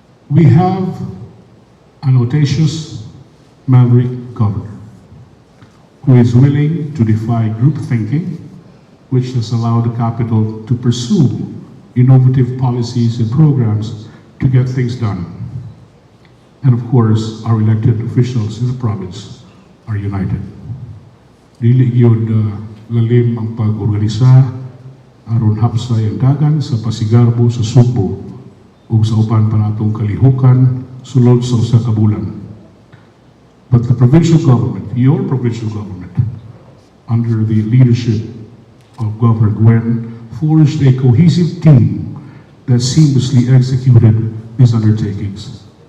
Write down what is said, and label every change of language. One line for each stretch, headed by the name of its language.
English: We have an audacious maverick governor who is willing to defy group thinking, which has allowed the capital to pursue innovative policies and programs to get things done. And of course, our elected officials in the province are united.
Cebuano: Dili gyud lalim ang pag-organisa aron hapsay ang dagan sa Pasigarbo sa Sugbo ug sa uban pa natong kalihukan sulod sa usa ka bulan.
English: But the provincial government, your provincial government, under the leadership of Governor Gwen, forged a cohesive team that seamlessly executed these undertakings.